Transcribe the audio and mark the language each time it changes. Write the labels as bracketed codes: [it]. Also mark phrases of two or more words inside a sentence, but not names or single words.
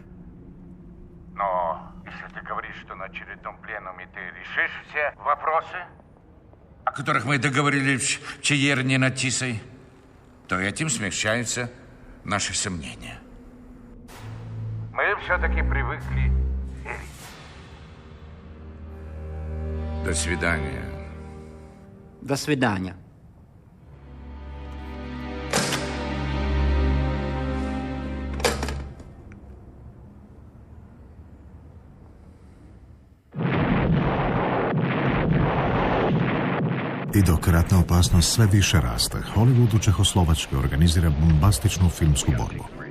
[ru] Но если ты говоришь, что на очередном пленуме ты решишь все вопросы, о которых мы договорились в Чаерне над Тисой, то этим смягчаются наши сомнения. Мы все-таки привыкли верить. До свидания. До свидания. [hr] I dok ratna opasnost sve više raste, Hollywood u Čehoslovačkoj organizira bombastičnu filmsku borbu.